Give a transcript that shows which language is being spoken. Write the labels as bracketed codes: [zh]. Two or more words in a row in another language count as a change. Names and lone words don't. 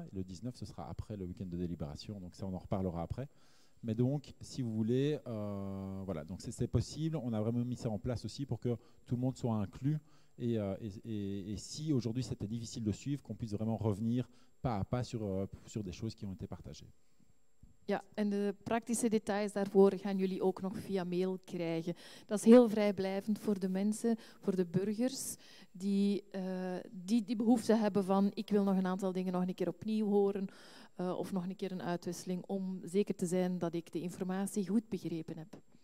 [fr] Et le 19, ce sera après le week-end de délibération, donc ça, on en reparlera après. Mais donc, si vous voulez, voilà, donc c'est possible. On a vraiment mis ça en place aussi pour que tout le monde soit inclus. Et si aujourd'hui c'était difficile de suivre, qu'on puisse vraiment revenir pas à pas sur des choses qui ont été partagées. [nl] Ja, en de praktische details daarvoor gaan jullie ook nog via mail krijgen. Dat is heel vrijblijvend voor de mensen, voor de burgers, die behoefte hebben van ik wil nog een aantal dingen nog een keer opnieuw horen of nog een keer een uitwisseling om zeker te zijn dat ik de informatie goed begrepen heb.